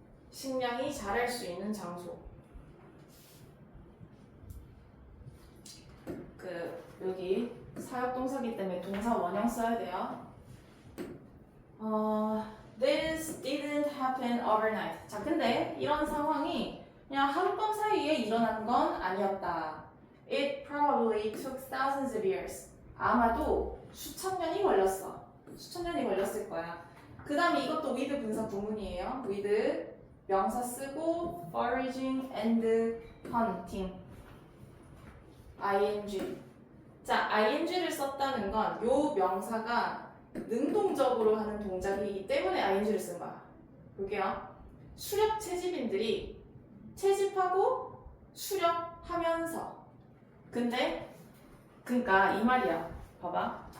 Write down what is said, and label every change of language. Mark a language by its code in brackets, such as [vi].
[ko] 식량이 자랄 수 있는 장소. 여기 사역동사기 때문에 동사 원형 써야 돼요. [en] This didn't happen overnight. [ko] 자, 근데 이런 상황이 그냥 하룻밤 사이에 일어난 건 아니었다. [en] It probably took thousands of years. [ko] 아마도 수천 년이 걸렸어. 수천 년이 걸렸을 거야. 그 다음에 이것도 with 분사 구문이에요. [en] with [ko] 명사 쓰고 [en] foraging and hunting. ing. [ko] 자, ing를 썼다는 건 요 명사가 능동적으로 하는 동작이기 때문에 ing를 쓴 거야. 볼게요. 수렵 채집인들이 채집하고 수렵 하면서. 근데 그러니까 이 말이야. 봐봐.